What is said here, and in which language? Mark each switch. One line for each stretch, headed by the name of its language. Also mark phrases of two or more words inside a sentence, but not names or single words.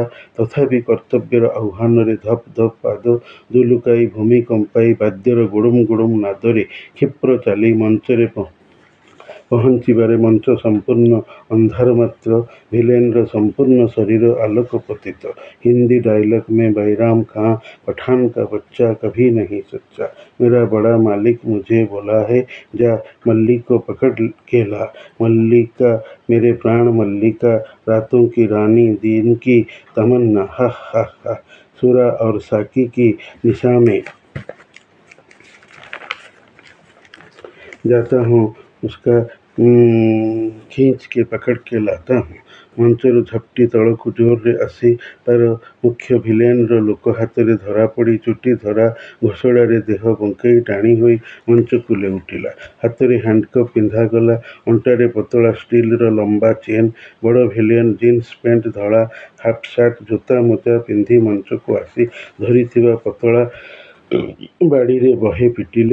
Odia: ତଥାପି କର୍ତ୍ତବ୍ୟର ଆହ୍ୱାନରେ ଧପ୍ ଧପ୍ ପାଦ ଦୁଲୁକାଇ, ଭୂମି କମ୍ପାଇ, ବାଦ୍ୟର ଗୁଡ଼ୁମ୍ ଗୁଡ଼ୁମ୍ ନାଦରେ କ୍ଷିପ୍ର ଚାଲି ମଞ୍ଚରେ ପହଞ୍ଚିବାରେ ମଞ୍ଚ ସମ୍ପୂର୍ଣ୍ଣ ଅନ୍ଧାର ମାତ୍ର ଭିଲେନ୍‌ର ସମ୍ପୂର୍ଣ୍ଣ ଶରୀର ଆଲୋକପତିତ। ହିନ୍ଦୀ ଡାଇଲଗ୍
Hindi: में बैराम खां पठान का बच्चा कभी नहीं सच्चा। मेरा बड़ा मालिक मुझे बोला है, जा मल्ली को पकड़ के ला। मल्लिका मेरे प्राण मल्लिका, रातों की रानी, दिन की तमन्ना। हा हा हा। सुरा और साकी की निशा में जाता हूँ, उसका खींच के पकड़ के लाता हूँ।
Odia: ମଞ୍ଚରୁ ଝପଟି ତଳକୁ ଜୋରରେ ଆସି ତାର ମୁଖ୍ୟ ଭିଲେନ୍‌ର ଲୋକ ହାତରେ ଧରାପଡ଼ି ଚୁଟି ଧରା ଘୋଷଡ଼ାରେ ଦେହ ବଙ୍କେଇ ଟାଣି ହୋଇ ମଞ୍ଚକୁ ଲେଉଟିଲା। ହାତରେ ହ୍ୟାଣ୍ଡକପ୍ ପିନ୍ଧାଗଲା। ଅଣ୍ଟାରେ ପତଳା ଷ୍ଟିଲ୍‌ର ଲମ୍ବା ଚେନ୍। ବଡ଼ ଭିଲିଆନ୍ ଜିନ୍ସ ପ୍ୟାଣ୍ଟ, ଧଳା ହାଫ୍‌ସାର୍ଟ, ଜୋତା ମୋଜା ପିନ୍ଧି ମଞ୍ଚକୁ ଆସି ଧରିଥିବା ପତଳା ବାଡ଼ିରେ ବହେ ପିଟିଲେ।